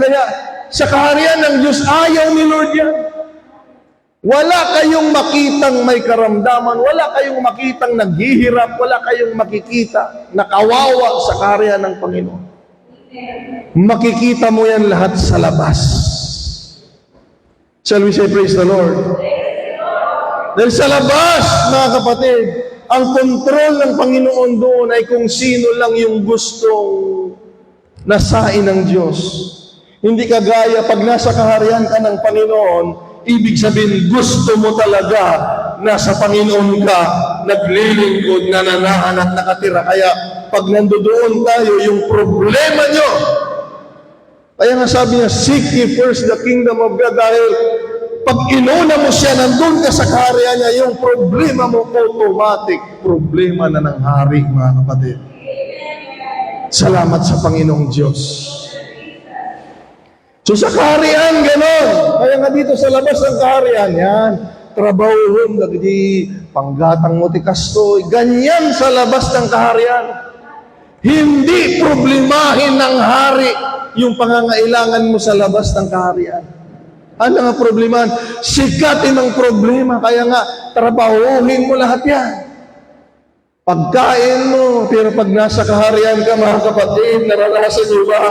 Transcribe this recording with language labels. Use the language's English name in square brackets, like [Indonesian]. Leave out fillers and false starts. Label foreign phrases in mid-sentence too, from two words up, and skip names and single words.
[Filipino] Kaya sa kaharian ng Diyos, ayaw ni Lord yan. Wala kayong makitang may karamdaman, wala kayong makitang naghihirap, wala kayong makikita na kawawa sa kaharian ng Panginoon. Makikita mo yan lahat sa labas. [English] Shall we say praise the Lord? [Filipino] Dahil sa labas, mga kapatid, ang kontrol ng Panginoon doon ay kung sino lang yung gustong nasain ng Diyos. Hindi kagaya pag nasa kaharian ka ng Panginoon, ibig sabihin gusto mo talaga na sa Panginoon ka naglilingkod, nananahan at nakatira. Kaya pag nandoon tayo, yung problema nyo, kaya nga sabi niya, [English] seek ye first the kingdom of God, [Filipino] dahil pag inuna mo siya, nandun ka sa kaharian niya, yung problema mo, automatic, problema na ng hari, mga kapatid. Salamat sa Panginoong Diyos. So sa kaharian, gano'n. Kaya nga dito sa labas ng kaharian, yan, trabaho, nagdi, [Iloko] panggatang mo ti kastoy, [Filipino] ganyan sa labas ng kaharian. Hindi problemahin ng hari yung pangangailangan mo sa labas ng kaharian. Ano nga problema? Sikatin ang problema. Kaya nga, trabahuhin mo lahat yan. Pagkain mo, pero pag nasa kaharian ka, mga kapatid, naranasan nyo ba?